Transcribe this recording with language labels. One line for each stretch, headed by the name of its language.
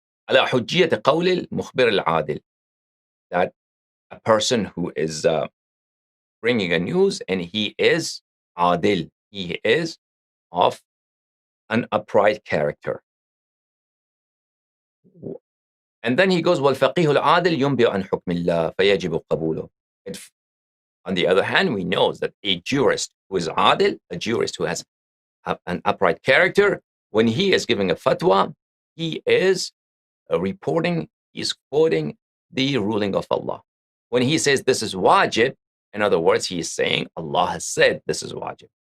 Arabic: على حجية قول المخبر العادل,
English: that a person who is bringing a news and he is adil, he is of an upright character. And then he goes,
Arabic: وَالْفَقِيهُ الْعَادِلْ يُنْبِئُ عَنْ حُكْمِ اللَّهِ فَيَجِبُ قَبُولُهُ.
English: On the other hand, we know that a jurist who is adil, a jurist who has an upright character, when he is giving a fatwa, he is reporting, he's quoting the ruling of Allah. When he says this is wajib, in other words, he is saying Allah has said this is wajib.